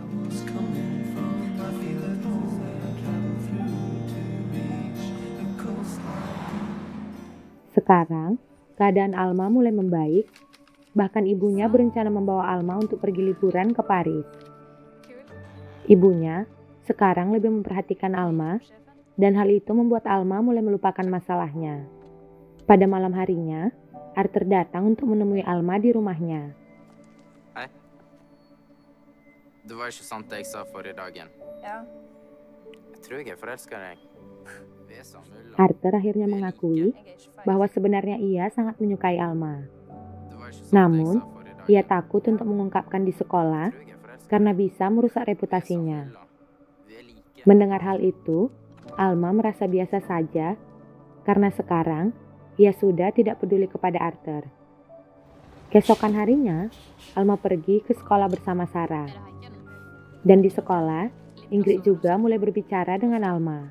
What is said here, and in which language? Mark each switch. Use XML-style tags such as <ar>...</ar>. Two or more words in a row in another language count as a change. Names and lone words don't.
<id>Sekarang, keadaan Alma mulai membaik, bahkan ibunya berencana membawa Alma untuk pergi liburan ke Paris. Ibunya sekarang lebih memperhatikan Alma, dan hal itu membuat Alma mulai melupakan masalahnya. Pada malam harinya, Arthur datang untuk menemui Alma di rumahnya.</id> <no>Hei. Det var ikke sant det jeg sa forrige dagen. Ja. Jeg tror jeg er forelsket i deg. Vi er så mulig.</no> <id>Arthur akhirnya mengakui bahwa sebenarnya ia sangat menyukai Alma.</id> <no>Det var ikke sant</no> <id>Namun,</id> <no>det jeg sa forrige dagen.</no> <id>ia takut untuk mengungkapkan di sekolah</id> <no>Jeg tror jeg er forelsket.</no> <id>karena bisa merusak</id> <no>Vi er så</no> <id>reputasinya.</id> <no>mulig. Vi er like.</no> <id>Mendengar hal itu, Alma merasa biasa saja karena sekarang ia sudah tidak peduli kepada Arthur. Keesokan harinya, Alma pergi ke sekolah bersama Sarah. Dan di sekolah, Ingrid juga mulai berbicara dengan Alma.</id>